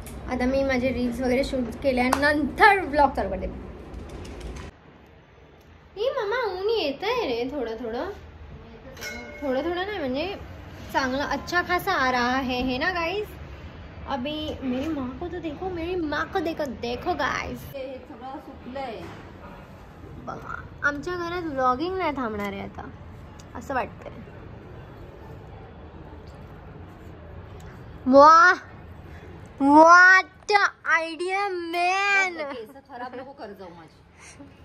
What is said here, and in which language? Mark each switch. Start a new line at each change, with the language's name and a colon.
Marathi: आता मी माझे रील्स वगैरे शूट केल्यानंतर ब्लॉग चालू करते. ही मम्मा ऊन येत आहे रे थोडं नाही, म्हणजे चांगला
Hindi: अच्छा खासा आ रहा है ना गाइस. अभी मेरी माँ को तो देखो, मेरी माँ को देखो गाइस.
Marathi: हे सगळं सुकलंय. आमच्या घरात व्लॉगिंग नाही थांबणार आहे आता असं वाटतंय.
English: What idea man.
Marathi: केस खराब नको कर जाऊ माझी.